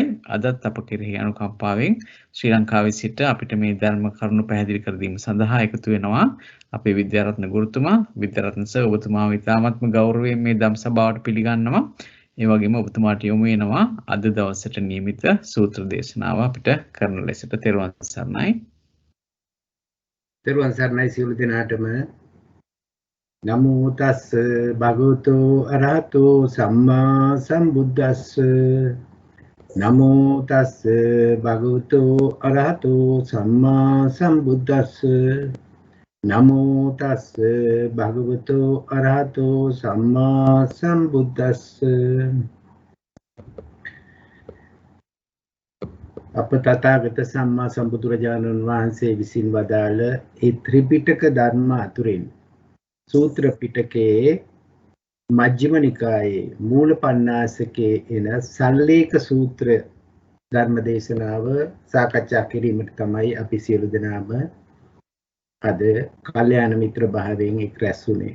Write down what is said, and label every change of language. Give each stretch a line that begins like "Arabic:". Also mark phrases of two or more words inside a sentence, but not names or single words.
Sinhala: අදත් අප කෙරෙහි අනුකම්පාවෙන් ශ්‍රී ලංකාවේ සිට අපිට මේ ධර්ම කරුණු පැහැදිලි කර දීම සඳහා එකතු වෙනවා අපේ විද්‍යාරත්න ගුරුතුමා. විද්‍යාරත්න සර් ඔබතුමාව ඉතාමත්ම ගෞරවයෙන් මේ ධම් සභාවට පිළිගන්නවා. ඒ වගේම ඔබතුමාට යොමු වෙනවා අද දවසට නියමිත සූත්‍ර දේශනාව අපිට කරන ලෙසට. තෙරුවන් සරණයි. තෙරුවන් සරණයි සියලු දෙනාටම.
Pali: නමෝ තස්ස භගවතු අරහතෝ සම්මා සම්බුද්දස්ස. නමෝ තස්ස භගවතු අරහතෝ සම්මා සම්බුද්දස්ස. නමෝ තස්ස භගවතු අරහතෝ සම්මා සම්බුද්දස්ස.
Sinhala: අප තථාගත සම්මා සම්බුදුරජාණන් වහන්සේ විසින් වදාළ ඒ ත්‍රිපිටක ධර්ම අතුරින් සූත්‍ර පිටකයේ මජ්ක්‍ධිම නිකායේ මූල පණ්ණාසකේ එන සල්ලේක සූත්‍ර ධර්ම දේශනාව සාකච්ඡා කිරීමට තමයි අපි සියලු දෙනාම අද කල්යාණ මිත්‍ර භාවයෙන් එක් රැස් වුණේ.